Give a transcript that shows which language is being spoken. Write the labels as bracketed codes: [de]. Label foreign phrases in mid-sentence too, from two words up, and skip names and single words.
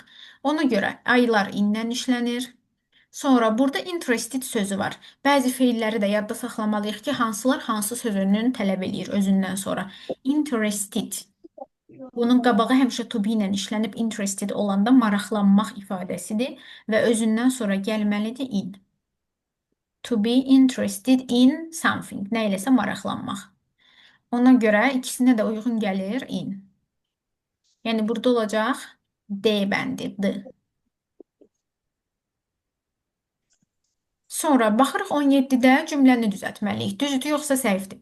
[az] Ona görə aylar indən işlənir. Sonra burada interested sözü var. Bəzi feilləri də yadda saxlamalıyıq ki, hansılar hansı sözünün tələb eləyir özündən sonra. Interested. Bunun qabağı həmişə [en] to be [az] ilə işlənib interested olanda maraqlanmaq ifadəsidir və özündən sonra gəlməlidir in. [en] To be interested in something. [az] Nə iləsə maraqlanmaq. Ona görə ikisinə də uyğun gəlir in. Yəni burada olacaq D bəndi, D. Sonra baxırıq 17-də cümləni düzəltməliyik. Düzdür yoxsa səhvdir?